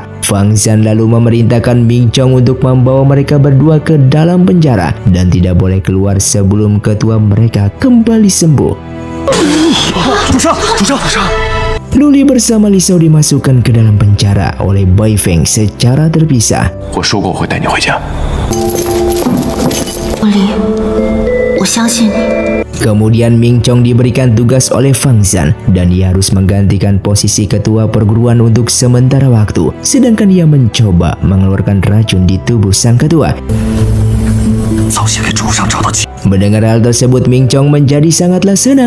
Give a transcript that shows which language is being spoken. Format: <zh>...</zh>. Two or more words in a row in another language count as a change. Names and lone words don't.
<id>Pang Zhan lalu memerintahkan Ming Chong untuk membawa mereka berdua ke dalam penjara dan tidak boleh keluar sebelum ketua mereka kembali sembuh. Luli bersama Li Xiao dimasukkan ke dalam penjara oleh Bai Feng secara terpisah.</id> <zh>我说过我会带你回家。李，我相信你。</zh> <id>Kemudian Ming Chong diberikan tugas oleh Pang Zhan dan ia harus menggantikan posisi ketua perguruan untuk sementara waktu, sedangkan ia mencoba mengeluarkan racun di tubuh sang ketua. Mendengar hal tersebut, Ming Chong menjadi sangatlah senang.</id>